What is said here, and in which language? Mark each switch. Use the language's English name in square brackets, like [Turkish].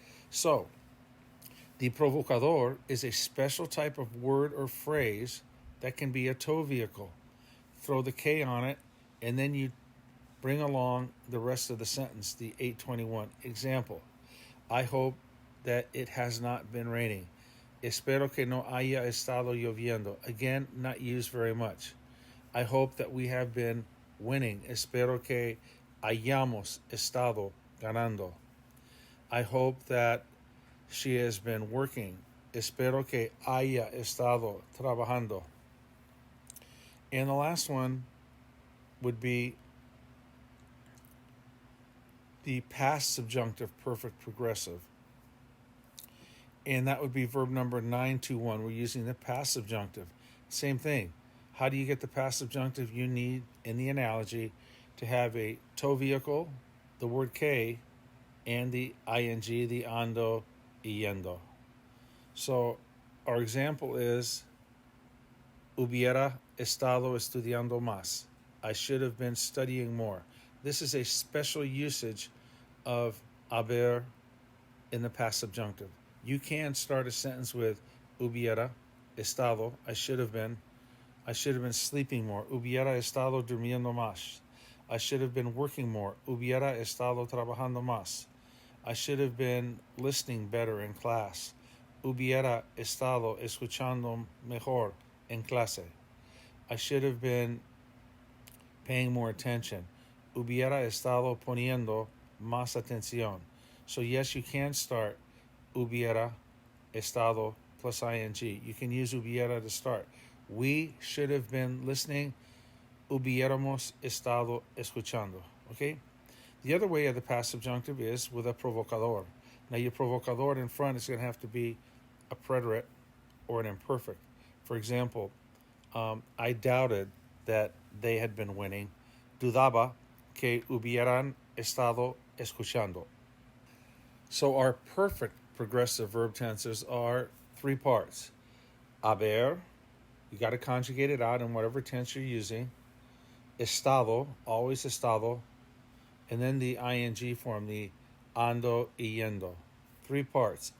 [English] So, the provocador is a special type of word or phrase that can be a tow vehicle. Throw the K on it, and then you bring along the rest of the sentence, the 821. Example, I hope that it has not been raining. [Spanish] Espero que no haya estado lloviendo. [English] Again, not used very much. I hope that we have been winning. [Spanish] Espero que hayamos estado ganando. [English] I hope that she has been working. [Spanish] Espero que haya estado trabajando. [English] And the last one would be the past subjunctive perfect progressive. And that would be verb number 921. We're using the past subjunctive. Same thing. How do you get the past subjunctive? You need, in the analogy, to have a to vehicle, the word que, and the ing, the ando, yendo. So our example is [Spanish] hubiera estado estudiando más. [English] I should have been studying more. This is a special usage of haber in the past subjunctive. You can start a sentence with hubiera estado, I should have been sleeping more. [Spanish] Hubiera estado durmiendo más. [English] I should have been working more. [Spanish] Hubiera estado trabajando más. [English] I should have been listening better in class. [Spanish] Hubiera estado escuchando mejor en clase. [English] I should have been paying more attention. [Spanish] Hubiera estado poniendo más atención. [English] So yes, you can start hubiera estado plus ing. You can use hubiera to start. We should have been listening. [Spanish] Hubiéramos estado escuchando. [English] Okay? The other way of the past subjunctive is with a provocador. Now, your provocador in front is going to have to be a preterite or an imperfect. For example, I doubted that they had been winning. [Spanish] Dudaba que hubieran estado escuchando. [English] So our perfect progressive verb tenses are three parts. Haber, you got to conjugate it out in whatever tense you're using. Estado, always estado. And then the ing form, the ando y yendo. Three parts.